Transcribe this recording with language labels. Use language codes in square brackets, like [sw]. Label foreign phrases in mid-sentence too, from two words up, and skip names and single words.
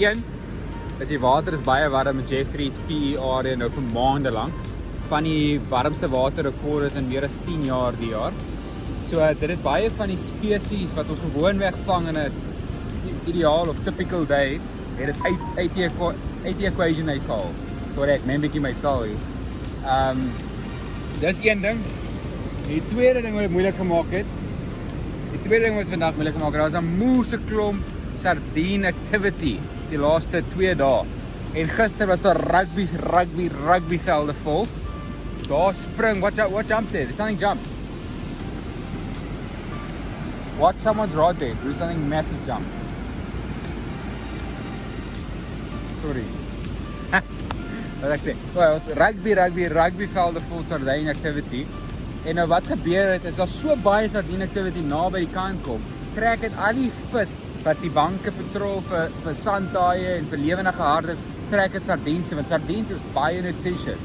[af] Een is die water is baie warm in Jeffreys PE area nou vir maande lank. Van die warmste waterrekord in meer as 10 jaar die jaar. So dit het baie van die spesies wat ons gewoonweg vang in 'n ideaal of [en] typical day, [af] het dit uit die equation uitgehaal. So ek neem 'n bietjie my taal hier. Dis een ding. Die tweede ding wat dit moeilik gemaak het. Die tweede ding wat vandag moeilik gemaak het, daar was 'n moeëse klomp [en] sardine activity [af] die laaste 2 dae. En gister was daar rugby velde vol. Daar spring, [en] what jumped there? Something jumped. Watch someone's rod there, do something massive jump. Sorry. [af] Wat ek sê, well, was rugby velde vol [en] sardine activity. [af] En nou wat gebeur het, is daar so baie [en] sardine activity [af] naby die kant kom, trek dit al die vis wat die banke patrol vir sandtaaie en vir lewendige hardes, trek dit sardiens, want sardiens is baie nutritious.